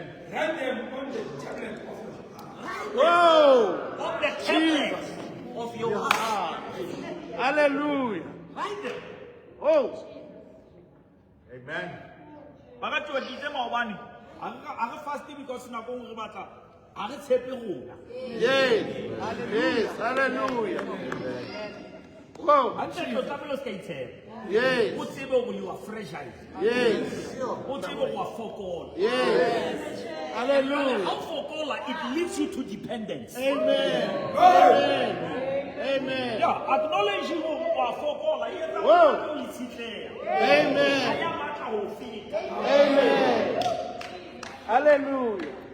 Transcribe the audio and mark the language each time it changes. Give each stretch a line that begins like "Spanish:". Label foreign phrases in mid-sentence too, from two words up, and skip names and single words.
English: Write them on the tablet of your heart. Whoa. On the tablet of your heart. Hallelujah. Write them. Oh. Amen. I go fasting because
Tswana: na go re batla a re tshepe rona.
English: Yes. Yes. Hallelujah. Whoa.
Tswana: Ante lo tsamelo ska itshepa.
English: Yes.
Tswana: O tsebe go
English: you are fragile. Yes.
Tswana: O tsebe go fokola.
English: Yes. Hallelujah. How fokola it leads you to dependence. Amen. Amen. Amen. Yeah, acknowledge you are fokola. Whoa. Amen. Amen. Hallelujah.